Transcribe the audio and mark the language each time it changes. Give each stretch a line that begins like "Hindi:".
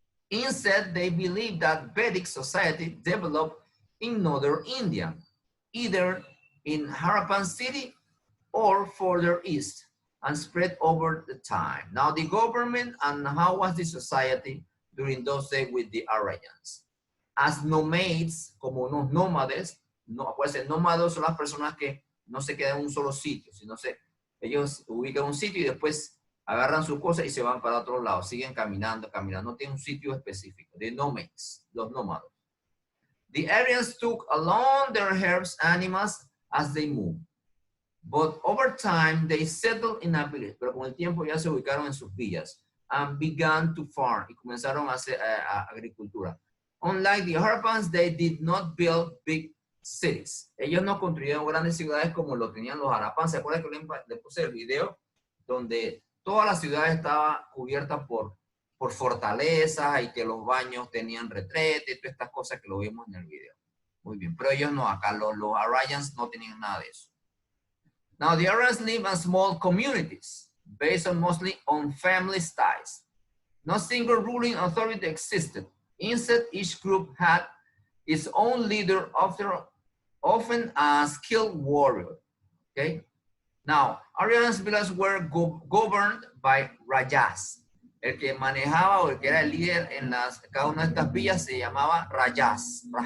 English: Instead, they believe that Vedic society developed in northern India, either in Harappan city or further east, and spread over the time. Now, the government and how was the society during those days with the Aryans? As nomads,
Spanish: como unos nómades, no, puede ser nómados son las personas que no se quedan en un solo sitio, sino ellos ubican un sitio y después agarran sus cosas y se van para otro lado, siguen caminando, no tienen un sitio específico.
English: The nomads,
Spanish: los nómados.
English: The Aryans took along their herds, animals as they moved. But over time, they settled in a village.
Spanish: Pero con el tiempo ya se ubicaron en sus villas
English: and began to farm
Spanish: y comenzaron a hacer agricultura.
English: Unlike the Harappans, they did not build big cities.
Spanish: Ellos no construyeron grandes ciudades como lo tenían los Harappans. ¿Se acuerdan que le puse el video donde toda la ciudad estaba cubierta por fortalezas y que los baños tenían retrete, todas estas cosas que lo vimos en el video? Muy bien, pero ellos no, acá los Aryans no tenían nada de eso.
English: Now, the Aryans live in small communities based mostly on family ties. No single ruling authority existed. Instead, each group had its own leader, often a skilled warrior. Okay. Now, Aryan's villages were governed by rajas.
Spanish: El que manejaba o el que era el líder en cada una de estas villas se llamaba rajas.